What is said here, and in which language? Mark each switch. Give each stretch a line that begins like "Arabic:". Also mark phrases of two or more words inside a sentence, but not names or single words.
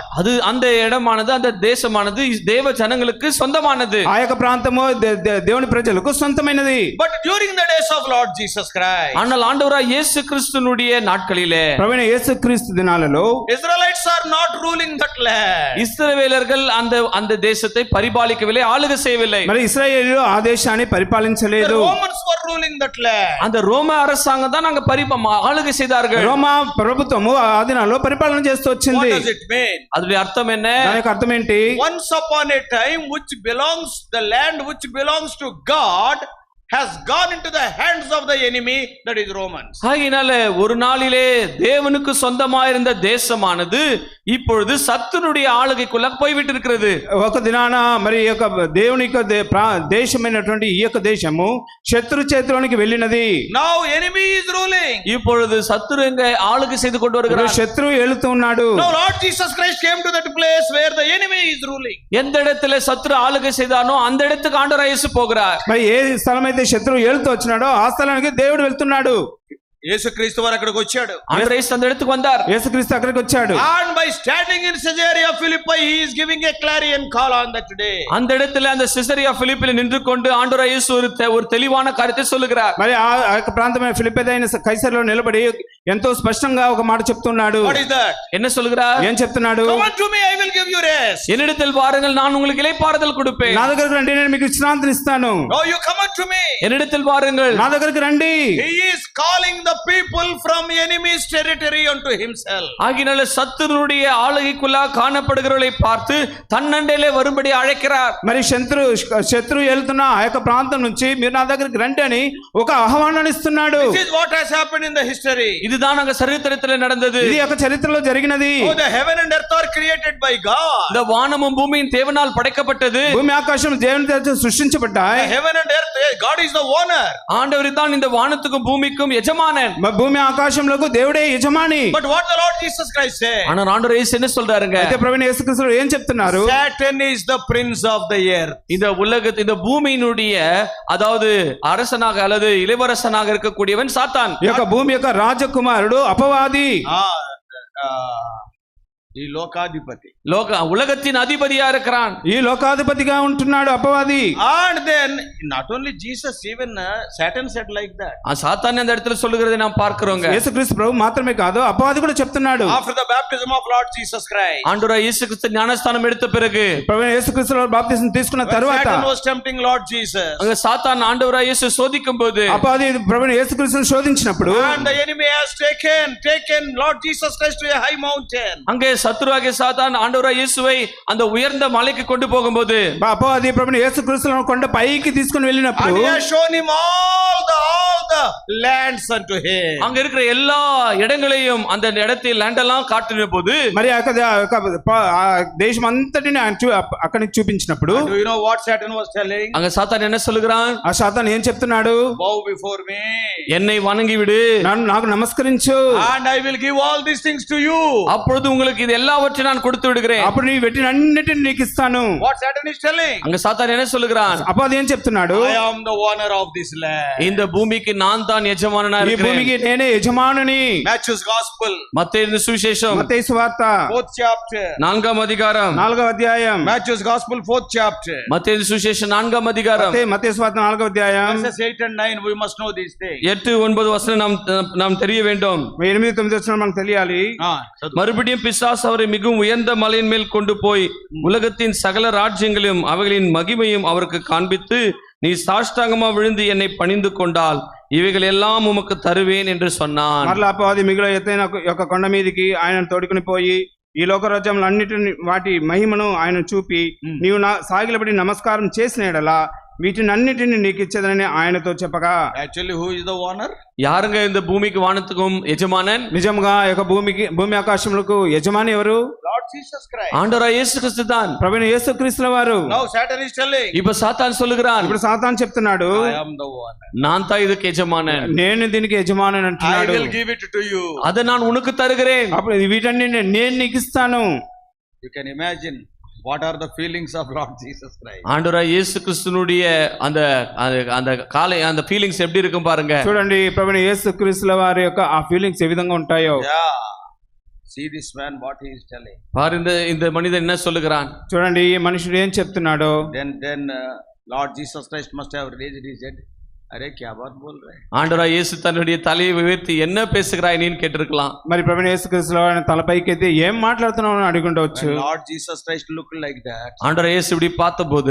Tamil: அது அந்த இடமானது அந்த தேசமானது தேவ ஜனங்களுக்கு சொந்தமானது.
Telugu: ఆ యొక్క ప్రాంతము దేవుని ప్రజలకు సొంతమైనది.
English: But during the days of Lord Jesus Christ,
Tamil: ஆனால் ஆண்டவராகிய இயேசு கிறிஸ்துவினுடைய நாட்களிலே
Telugu: ప్రభువైన యేసుక్రీస్తు దినాలలో
English: Israelites are not ruling that land.
Tamil: இஸ்ரவேலர்கள் அந்த தேசத்தை பரிபாலிக்கவில்லை, ஆளுகை செய்யவில்லை.
Telugu: మరి ఇశ్రాయేలు ఆ దేశాన్ని పరిపాలించలేదు.
English: The Romans were ruling that land.
Tamil: அந்த ரோம அரசாங்கம் தான் அங்க ஆளுகை செய்தார்கள்.
Telugu: రోమా ప్రభుత్వము ఆ దినాల్లో పరిపాలన చేస్తూ వచ్చింది.
English: What does it mean?
Tamil: அதுடைய அர்த்தம் என்ன?
Telugu: దాని యొక్క అర్థం ఏంటి?
English: Once upon a time the land which belongs to God has gone into the hands of the enemy, that is Romans.
Tamil: ஆகையினால ஒரு நாளிலே தேவனுக்கு சொந்தமாயிருந்த தேசமானது இப்பொழுது சத்துருடைய ஆளுகைக்குள்ள போய்விட்டு இருக்கிறது.
Telugu: ఒక దినాన మరి ఈ యొక్క దేవుని యొక్క దేశమైనటువంటి ఈ యొక్క దేశము శత్రు చేతిలోనికి వెళ్ళినది.
English: Now enemy is ruling.
Tamil: இப்பொழுது சத்துரு எங்க ஆளுகை செய்து கொண்டு வருகிறார்.
Telugu: శత్రువు ఏలుతూ ఉన్నాడు.
English: Now Lord Jesus Christ came to that place where the enemy is ruling.
Tamil: எந்த இடத்துல சத்துரு ஆளுகை செய்தானோ அந்த இடத்துக்கு ஆண்டவர் இயேசு போகிறார்.
Telugu: మరి ఏ స్థలమైతే శత్రువు ఏలుతూ వచ్చినాడో ఆ స్థలానికి దేవుడు వెళ్తున్నాడు. యేసుక్రీస్తు వారు అక్కడికి వచ్చాడు.
Tamil: ஆண்டவர் இயேசு அந்த இடத்துக்கு வந்தார்.
Telugu: యేసుక్రీస్తు అక్కడికి వచ్చాడు.
English: And by standing in Caesarea Philippi, he is giving a clarion call on that day.
Tamil: அந்த இடத்துல அந்த சிசரியா பிலிப்பில் நின்று கொண்டு ஆண்டவர் இயேசு ஒரு தெளிவான காரியத்தை சொல்லுகிறார்.
Telugu: మరి ఆ యొక్క ప్రాంతమైన ఫిలిప్పీదైన కైసరులో నిలబడి ఎంతో స్పష్టంగా ఒక మాట చెప్తున్నాడు.
English: What is that?
Tamil: என்ன சொல்லுகிறார்?
Telugu: ఏం చెప్తున్నాడు?
English: Come unto me, I will give you rest.
Tamil: என்னிடத்தில் வாருங்கள், நான் உங்களுக்கு இளைப்பாறுதல் கொடுப்பேன்.
Telugu: నా దగ్గరికి రండి, నేను మీకు విశ్రాంతిని ఇస్తాను.
English: No, you come unto me.
Tamil: என்னிடத்தில் வாருங்கள்,
Telugu: నా దగ్గరికి రండి.
English: He is calling the people from enemy's territory unto himself.
Tamil: ஆகினால சத்துருடைய ஆளுகைக்குள்ள காணப்படுகிறவர்களை பார்த்து தன்னண்டையிலே வரும்படி அழைக்கிறார்.
Telugu: మరి శత్రు వెళ్తున్న ఆ యొక్క ప్రాంతం నుంచి మీరు నా దగ్గరికి రండి అని ఒక ఆహ్వానాన్ని ఇస్తున్నాడు.
English: This is what has happened in the history.
Tamil: இதுதான் அங்க சரித்திரத்திலே நடந்தது.
Telugu: ఇది యొక్క చరిత్రలో జరిగినది.
English: Oh, the heaven and earth are created by God.
Tamil: இந்த வானமும் பூமியும் தேவனால் படைக்கப்பட்டது.
Telugu: భూమి ఆకాశం దేవుని చేత సృష్టించబడ్డాయి.
English: The heaven and earth, God is the owner.
Tamil: ஆண்டவர் தான் இந்த வானத்துக்கும் பூமிக்கும் எஜமானன்.
Telugu: భూమి ఆకాశంలకు దేవుడే యజమాని.
English: But what the Lord Jesus Christ said?
Tamil: ஆனா ஆண்டவர் இயேசு என்ன சொல்றாருங்க?
Telugu: అయితే ప్రభువైన యేసుక్రీస్తు ఏం చెప్తున్నారు?
English: Satan is the prince of the earth.
Tamil: இந்த பூமியினுடைய அதாவது அரசனாக அல்லது இளவரசனாக இருக்கக்கூடியவன் சாத்தான்.
Telugu: ఈ యొక్క భూమి యొక్క రాజకుమారుడు అపవాది. ఈ లోకాధిపతి,
Tamil: ఉలగத்தின் அதிபதியா இருக்கிறான்.
Telugu: ఈ లోకాధిపతిగా ఉంటున్నాడు అపవాది.
English: And then not only Jesus, even Satan said like that.
Tamil: சாத்தான் அந்த இடத்துல சொல்லுகிறதை நாம் பார்க்கிறோங்க.
Telugu: యేసుక్రీస్తు ప్రభు మాత్రమే కాదు అపవాది కూడా చెప్తున్నాడు.
English: After the baptism of Lord Jesus Christ,
Tamil: ஆண்டவராகிய இயேசு கிறிஸ்து ஞானஸ்நானம் எடுத்த பிறகு
Telugu: ప్రభువైన యేసుక్రీస్తు వారు బాప్తిసం తీసుకున్న తరువాత
English: Satan was tempting Lord Jesus.
Tamil: அங்க சாத்தான் ஆண்டவராகிய இயேசு சோதிக்கும்போது
Telugu: అపవాది ప్రభువైన యేసుక్రీస్తును శోధించినప్పుడు
English: And the enemy has taken Lord Jesus Christ to a high mountain.
Tamil: அங்கே சத்துருவாகிய சாத்தான் ஆண்டவராகிய இயேசுவை அந்த உயர்ந்த மலைக்கு கொண்டு போகும்போது
Telugu: అపవాది ప్రభువైన యేసుక్రీస్తును కొండ పైకి తీసుకొని వెళ్ళినప్పుడు
English: And he has shown him all the lands unto him.
Tamil: அங்க இருக்கிற எல்லா இடங்களையும் அந்த இடத்தில் லேண்ட் எல்லாம் காட்டின போது
Telugu: మరి ఆ దేశం అంతటిని అక్కడికి చూపించినప్పుడు
English: Do you know what Satan was telling?
Tamil: அங்க சாத்தான் என்ன சொல்லுகிறான்?
Telugu: ఆ సాతాను ఏం చెప్తున్నాడు?
English: Bow before me.
Tamil: என்னை வணங்கி விடு,
Telugu: నాకు నమస్కరించు,
English: and I will give all these things to you.
Tamil: அப்பொழுது உங்களுக்கு இது எல்லாவற்றையும் நான் கொடுத்து விடுகிறேன்.
Telugu: అప్పుడు నీ పెట్టిన అన్నిటిని నీకు ఇస్తాను.
English: What Satan is telling?
Tamil: அங்க சாத்தான் என்ன சொல்லுகிறான்?
Telugu: అపవాది ఏం చెప్తున్నాడు?
English: I am the owner of this land.
Tamil: இந்த பூமிக்கு நான் தான் எஜமானனா
Telugu: ఈ
Tamil: இருக்கிறேன்.
Telugu: భూమికి నేనే యజమానుని.
English: Matthew's gospel,
Tamil: மத்தேயு சுவிசேஷம்
Telugu: మత్తయి సువార్త
English: 4th chapter.
Tamil: 4th அதிகாரம்
Telugu: 4వ అధ్యాయం.
English: Matthew's gospel 4th chapter.
Tamil: மத்தேயு சுவிசேஷம் 4th அதிகாரம்
Telugu: మత్తయి సువార్త 4వ అధ్యాయం
English: Verses 8 and 9, we must know these things.
Tamil: 8-9 வசனம் நாம் தெரிய வேண்டும்.
Telugu: 8-9 వచనాలు మనకు తెలియాలి.
Tamil: மறுபடியும் பிசாசு அவரை மிகவும் உயர்ந்த மலையின் மேல் கொண்டு போய் உலகத்தின் சகல ராஜ்யங்களையும் அவைகளின் மகிமையும் அவருக்கு காண்பித்து, நீ சாஷ்டாங்கமா விழுந்து என்னை பணிந்து கொண்டால் இவைகள் எல்லாம் உமக்கு தருவேன் என்று சொன்னான்.
Telugu: మరలా అపవాది మిగుల ఎత్తైన యొక్క కొండ మీదకి ఆయన తోడుకుని పోయి ఈ లోక రాజ్యములు అన్నిటిని వాటి మహిమను ఆయన చూపి, నీవు సాగిలబడి నమస్కారం చేసిన ఎడలా వీటిని అన్నిటిని నీకు ఇచ్చేదని ఆయనతో చెప్పగా.
English: Actually, who is the owner?
Tamil: யாருங்க இந்த பூமிக்கு வானத்துக்கும் எஜமானன்?
Telugu: నిజంగా యొక్క భూమి ఆకాశములకు యజమాని ఎవరు?
English: Lord Jesus Christ.
Tamil: ஆண்டவராகிய இயேசு கிறிஸ்து தான்.
Telugu: ప్రభువైన యేసుక్రీస్తుల వారు.
English: Now Satan is telling,
Tamil: இப்ப சாத்தான் சொல்லுகிறான்,
Telugu: ఇప్పుడు సాతాను చెప్తున్నాడు,
English: I am the owner.
Tamil: நான் தான் இதுக்கு எஜமானன்,
Telugu: నేను దీనికి యజమాని
English: I
Telugu: అంటున్నాడు.
English: will give it to you.
Tamil: அதை நான் உனக்கு தருகிறேன்.
Telugu: అప్పుడు వీటన్ని నేను నీకు ఇస్తాను.
English: You can imagine what are the feelings of Lord Jesus Christ.
Tamil: ஆண்டவராகிய இயேசு கிறிஸ்துனுடைய அந்த அந்த காலை அந்த ஃபீலிங்ஸ் எப்படி இருக்கும் பாருங்க.
Telugu: చూడండి ప్రభువైన యేసుక్రీస్తుల వారి యొక్క ఆ ఫీలింగ్స్ ఏ విధంగా ఉంటాయో.
English: Yeah. See this man what he is telling.
Tamil: பாரு இந்த மனிதன் என்ன சொல்லுகிறான்.
Telugu: చూడండి ఈ మనుషుడు ఏం చెప్తున్నాడో.
English: Then Lord Jesus Christ must have raised his head.
Hindi: अरे क्या बात बोल रहे हैं?
Tamil: ஆண்டவராகிய இயேசு தன்னுடைய தலையை உயர்த்தி என்ன பேசுகிறாய் நீன்னு கேட்டிருக்கலாம்.
Telugu: మరి ప్రభువైన యేసుక్రీస్తుల వారి తలపైకి ఎత్తి ఏం మాట్లాడుతున్నావు అని అడుగుండవచ్చు.
English: Lord Jesus Christ looked like that.
Tamil: ஆண்டவராகிய இயேசு இப்படி பார்த்தபோது